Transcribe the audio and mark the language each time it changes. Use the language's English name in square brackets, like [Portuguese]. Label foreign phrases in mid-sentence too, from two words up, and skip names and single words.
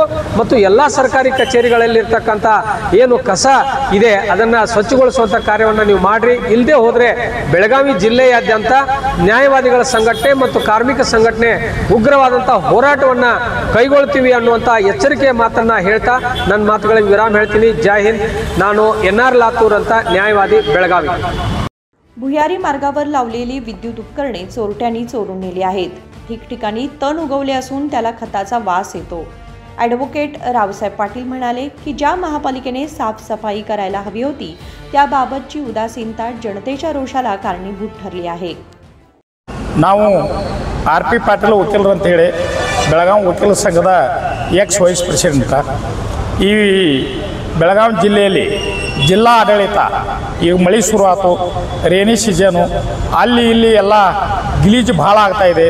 [Kannada] ಮತ್ತು ಎಲ್ಲ ಸರ್ಕಾರಿ ಕಚೇರಿಗಳಲ್ಲಿ ಇರ್ತಕ್ಕಂಥ ಏನು ಕಸ ಇದೆ ಅದನ್ನು ಸ್ವಚ್ಛಗೊಳಿಸುವಂಥ ಕಾರ್ಯವನ್ನು ನೀವು ಮಾಡಿರಿ. ಇಲ್ಲದೆ ಹೋದರೆ ಬೆಳಗಾವಿ ಜಿಲ್ಲೆಯಾದ್ಯಂತ ನ್ಯಾಯವಾದಿಗಳ ಸಂಘಟನೆ ಮತ್ತು ಕಾರ್ಮಿಕ ಸಂಘಟನೆ ಉಗ್ರವಾದಂಥ ಹೋರಾಟವನ್ನು ಕೈಗೊಳ್ತೀವಿ ಅನ್ನುವಂಥ ಎಚ್ಚರಿಕೆಯ ಮಾತನ್ನು ಹೇಳ್ತಾ ನನ್ನ ಮಾತುಗಳಿಗೆ विराम ಹೇಳ್ತೀನಿ. [Hindi] जय हिंद. [Kannada] ನಾನು NR लातूर ಅಂತ न्यायवादी बेळगावी. [Marathi] भुयारी मार्गावर लावलेली विद्युत उपकरणे चोरट्यांनी चोरून नेली आहेत. ठिकठिकाणी तण उगवले असून त्याला खताचा वास येतो. ॲडव्होकेट रावसाहेब पाटील म्हणाले की ज्या महापालिकेने साफसफाई करायला हवी होती त्याबाबतची उदासीनता जनतेच्या रोषाला कारणीभूत ठरली आहे. [Kannada] ನಾವು RP ಪಾಟೀಲ್ ವಕೀಲರು ಅಂತ ಹೇಳಿ ಬೆಳಗಾವಿ ವಕೀಲ ಸಂಘದ [English] ex vice president. [Kannada] ಈ ಬೆಳಗಾವಿ ಜಿಲ್ಲೆಯಲ್ಲಿ ಜಿಲ್ಲಾ ಆಡಳಿತ ಈಗ ಮಳೆ ಶುರು ಆಯಿತು, [English] rainy season, [Kannada] ಅಲ್ಲಿ ಇಲ್ಲಿ ಎಲ್ಲ ಗಲೀಜು ಭಾಳ ಆಗ್ತಾಯಿದೆ.